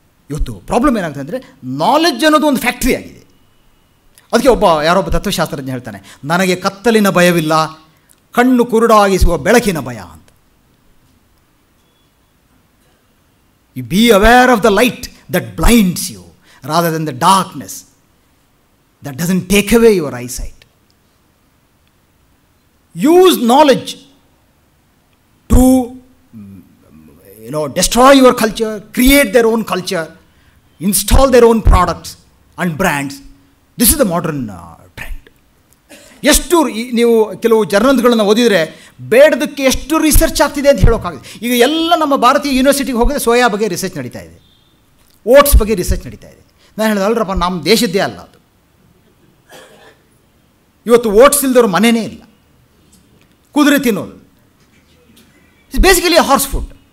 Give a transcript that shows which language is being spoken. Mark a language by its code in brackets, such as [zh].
[kn] ಇವತ್ತು ಪ್ರಾಬ್ಲಮ್ ಏನಾಗ್ತದೆ ಅಂದರೆ, ನಾಲೆಡ್ಜ್ ಅನ್ನೋದು ಒಂದು ಫ್ಯಾಕ್ಟ್ರಿ ಆಗಿದೆ. ಅದಕ್ಕೆ ಯಾರೊಬ್ಬ ತತ್ವಶಾಸ್ತ್ರಜ್ಞ ಹೇಳ್ತಾನೆ, ನನಗೆ ಕತ್ತಲಿನ ಭಯವಿಲ್ಲ, ಕಣ್ಣು ಕುರುಡಾಗಿಸುವ ಬೆಳಕಿನ ಭಯ ಅಂತ. [en] You be aware of the light that blinds you rather than the darkness that doesn't take away your eyesight. Use knowledge to destroy your culture, create their own culture, install their own products and brands. This is the modern trend. [kn] ಎಷ್ಟು ನೀವು ಕೆಲವು ಜರ್ನಲ್ಗಳನ್ನು ಓದಿದರೆ ಬೇಡದಕ್ಕೆ ಎಷ್ಟು research ಆಗ್ತಿದೆ ಅಂತ ಹೇಳೋಕ್ಕಾಗಿದೆ. ಈಗ ಎಲ್ಲ ನಮ್ಮ ಭಾರತೀಯ ಯೂನಿವರ್ಸಿಟಿಗೆ ಹೋಗಿದ್ರೆ ಸೋಯಾ ಬಗ್ಗೆ ರಿಸರ್ಚ್ ನಡೀತಾ ಇದೆ, ಓಟ್ಸ್ ಬಗ್ಗೆ ರಿಸರ್ಚ್ ನಡೀತಾ ಇದೆ. ನಾನು ಹೇಳಿದೆ, ಅಲ್ರಪ್ಪ, ನಮ್ಮ ದೇಶದ್ದೇ ಅಲ್ಲ ಅದು. ಇವತ್ತು ಓಟ್ಸ್ ಇಲ್ದವ್ರ ಮನೆಯೇ ಇಲ್ಲ. ಕುದುರೆ ತಿನ್ನೋದು [en] It's basically horse food.